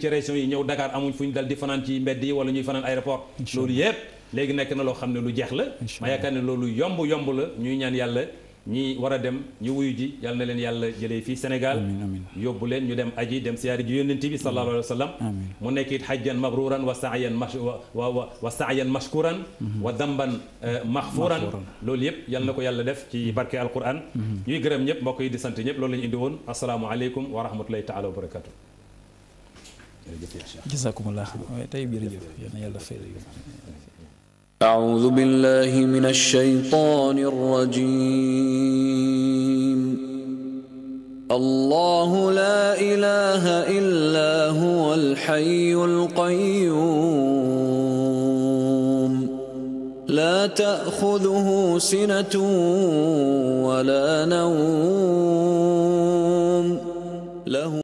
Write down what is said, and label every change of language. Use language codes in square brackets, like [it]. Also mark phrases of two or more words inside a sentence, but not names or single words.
[wo] ci région yi ñëw Dakar amuñ fu ñu dal di fanaan ci mbedd yi wala ñuy fanaan aéroport loolu yëpp léegi nekk na loo xam ne lu jeex la ma yaakaar ne loolu yomb la ñuy ñaan yàlla ñi war a dem ñu wuyu ji yàlla na leen yàlla jëlee fii Sénégal yóbbu leen ñu dem aji dem siyaari ji yónnent bi [ar] صلى الله عليه وسلم [wo] mu nekk it [ar] حجا مبرورا وسعيا مشكورا وذنبا مغفورا [wo] loolu yëpp yàlla na ko yàlla def ci barke alquran ñuy gërëm ñëpp mbokk yi di sant ñëpp loolu la ñu indi woon [ar] السلام عليكم ورحمة الله تعالى وبركاته [wo] jazakumullah tey jërëjëf yal na yàlla fay [ar] أعوذ بالله من الشيطان الرجيم الله لا إله إلا هو الحي القيوم لا تأخذه سنة ولا نوم له